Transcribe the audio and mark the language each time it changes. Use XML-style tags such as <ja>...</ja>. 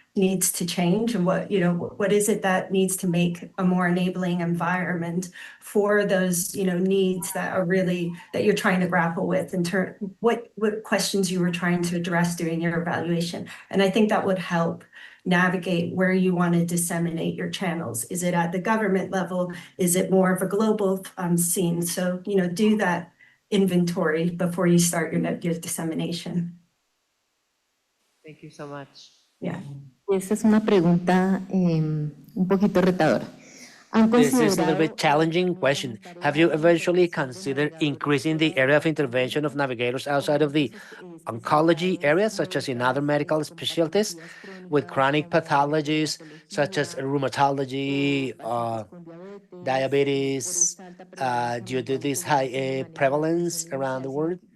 <en>needs to change and what is it that needs to make a more enabling environment for those, needs that are really, that you're trying to grapple with what questions you were trying to address during your evaluation. And I think that would help navigate where you want to disseminate your channels. Is it at the government level? Is it more of a global scene? So, do that inventory before you start your dissemination. Thank you so much. Yeah.</en> <es>Esa es una pregunta un poquito retadora.</es> <en>This is a little bit challenging question. Have you eventually considered increasing the area of intervention of navigators outside of the oncology area, such as in other medical specialties, with chronic pathologies such as rheumatology, diabetes, due to this high prevalence around the world?</en>